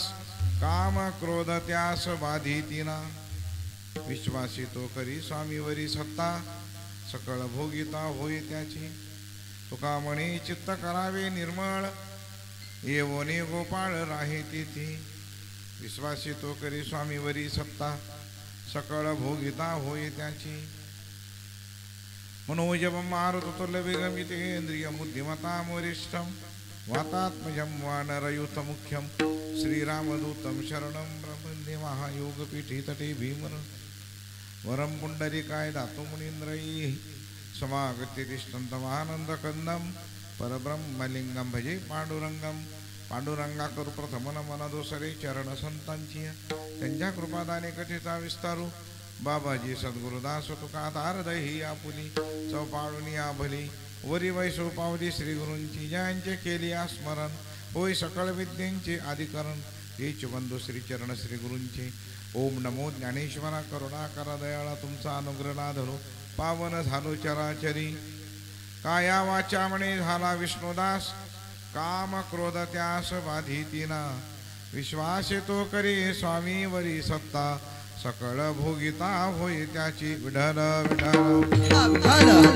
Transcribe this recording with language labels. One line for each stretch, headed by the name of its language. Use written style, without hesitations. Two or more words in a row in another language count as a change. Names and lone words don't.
Marathi: काम क्रोध त्यास बाधितीना विश्वासी तो करी स्वामीवरी सत्ता सकळ भोगिता होई त्याची तुका म्हणे चित्त करावे निर्मळ येवोनी गोपाळ राहे तिथी विश्वासी तो करी स्वामीवरी सत्ता सकळ भोगिता होई त्याची
Sanskrit: मनोजवं मारुततुल्यवेगमितेन्द्रियं बुद्धिमतां वरिष्ठं वातात्मजं वानरयूथमुख्यं श्रीरामदूतं शरणं प्रपद्ये महायोगपीठे तटे भीमन वरं पुण्डरीकाय दातु मुनीन्द्रैः समागत्य तिष्ठन्तमानन्दकन्दं परब्रह्मलिंगं भजे पांडुरंगं पांडुरंगा
Marathi: करू प्रथम नमन दोसरे चरण संतांची त्यांच्या कृपादाने कथेचा विस्तारू बाबाजी सद्गुरुदास तुका तारदही आपुली चौपाळुनी आभली वरी वैसो पावली श्री गुरूंची ज्यांचे केली स्मरण होय सकळ विद्येंचे आदिकरण हेच बंधू श्री चरण श्री गुरूंचे ओम नमो ज्ञानेश्वरा करुणाकर दयाळा तुमचा अनुग्रह लाधलो पावन झालो चराचरी काया वाचा म्हणे झाला विष्णुदास काम क्रोध त्यास बाधितीना विश्वास तो करी स्वामी वरी सत्ता सकळ भोगिता होय त्याची विठ्ठल विठ्ठल